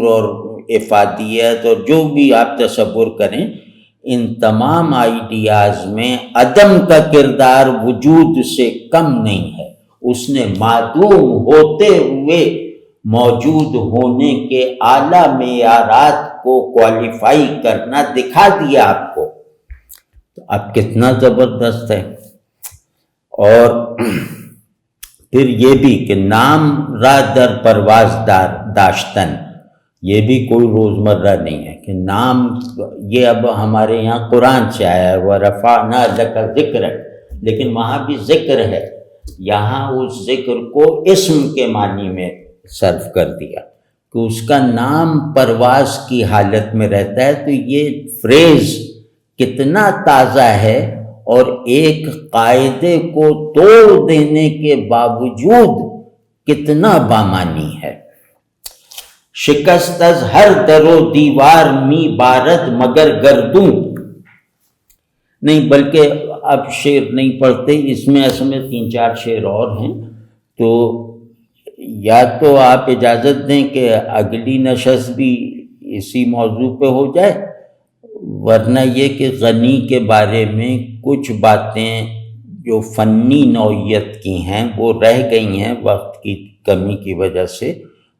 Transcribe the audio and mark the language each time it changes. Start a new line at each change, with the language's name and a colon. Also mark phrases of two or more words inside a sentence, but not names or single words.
Urdu: اور افادیت اور جو بھی آپ تصور کریں، ان تمام آئیڈیاز میں عدم کا کردار وجود سے کم نہیں ہے، اس نے معدوم ہوتے ہوئے موجود ہونے کے اعلیٰ معیارات کو کوالیفائی کرنا دکھا دیا آپ کو، تو اب کتنا زبردست ہے۔ اور پھر یہ بھی کہ
Persian: نام را در پرواز داشتن،
Urdu: یہ بھی کوئی روزمرہ نہیں ہے کہ نام، یہ اب ہمارے یہاں قرآن سے آیا ہے
Arabic: وَرَفَعْنَا لَكَ ذِكْرَكَ،
Urdu: لیکن وہاں بھی ذکر ہے، یہاں اس ذکر کو اسم کے معنی میں صرف کر دیا کہ اس کا نام پرواز کی حالت میں رہتا ہے۔ تو یہ فریز کتنا تازہ ہے اور ایک قاعدے کو توڑ دینے کے باوجود کتنا بامانی ہے۔
Persian: شکست از ہر در و دیوار می بارد مگر گردوں،
Urdu: نہیں بلکہ اب شعر نہیں پڑھتے، اس میں اصل میں 3-4 شعر اور ہیں، تو یا تو آپ اجازت دیں کہ اگلی نشست بھی اسی موضوع پہ ہو جائے، ورنہ یہ کہ غنی کے بارے میں کچھ باتیں جو فنی نوعیت کی ہیں وہ رہ گئی ہیں وقت کی کمی کی وجہ سے،